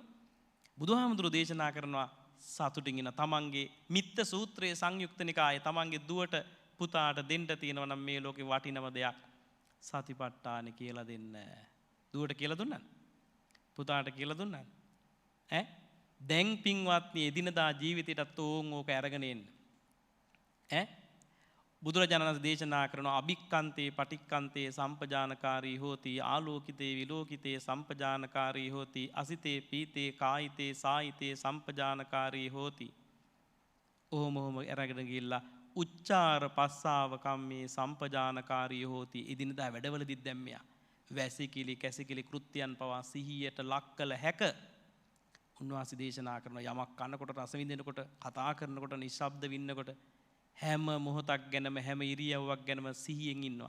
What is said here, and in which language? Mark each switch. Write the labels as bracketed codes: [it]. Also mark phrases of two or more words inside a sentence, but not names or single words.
[si] බුදුහාමුදුරු දේශනා කරනවා සතුටින් ඉන්න තමන්ගේ මිත්ත සූත්‍රයේ සංයුක්ත නිකායේ තමන්ගේ දුවට පුතාට දෙන්න තියෙනවා නම් මේ ලෝකේ වටිනම දෙයක් සතිපට්ඨාන කියලා දෙන්න. දුවට කියලා දුන්නා. පුතාට කියලා දුන්නා. දැන් පින්වත්නි එදිනදා ජීවිතයටත් ඕක අරගෙන එන්න. බුදුරජාණන් වහන්සේ දේශනා කරනවා [pi] අභික්ඛන්තේ පටික්ඛන්තේ සම්පජානකාරී හෝති ආලෝකිතේ විලෝකිතේ සම්පජානකාරී හෝති අසිතේ පීතේ කායිතේ සායිතේ සම්පජානකාරී හෝති. [si] ඔහොම අරගෙන ගිහිල්ලා [pi] උච්චාර පස්සාව කම්මේ සම්පජානකාරී හෝති. [si] එදිනදා වැඩවලදී දැන් මෙයා වැසිකිලි කැසිකිලි කෘත්‍යයන් පවා සිහියට ලක් කළ හැක. උන්වහන්සේ දේශනා කරන යමක් කනකොට රස විඳිනකොට කතා කරනකොට නිශ්ශබ්ද වින්නකොට හැම මොහොතක් ගැනම හැම ඉරියව්වක් ගැනම සිහියෙන් ඉන්නවා.